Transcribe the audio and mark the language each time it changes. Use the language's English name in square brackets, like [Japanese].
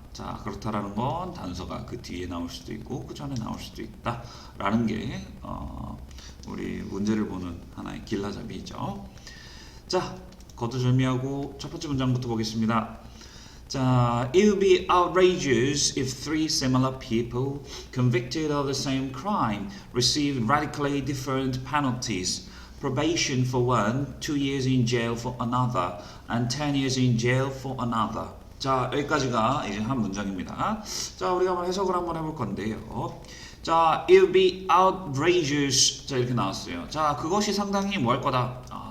[Korean] 자, 그렇다라는 건 단서가 그 뒤에 나올 수도 있고 그 전에 나올 수도 있다 라는 게 우리 문제를 보는 하나의 길라잡이죠. 자, 거두절미하고 첫 번째 문장부터 보겠습니다. [English] 자, it would be outrageous if three similar people convicted of the same crime received radically different penalties. Probation for one, 2 years in jail for another, and 10 years in jail for another. [Korean] 자, 여기까지가 이제 한 문장입니다. 자, 우리가 한번 해석을 한번 해볼 건데요. [English] 자, it would be outrageous. [Korean] 자, 이렇게 나왔어요. 자, 그것이 상당히 뭐 할 거다?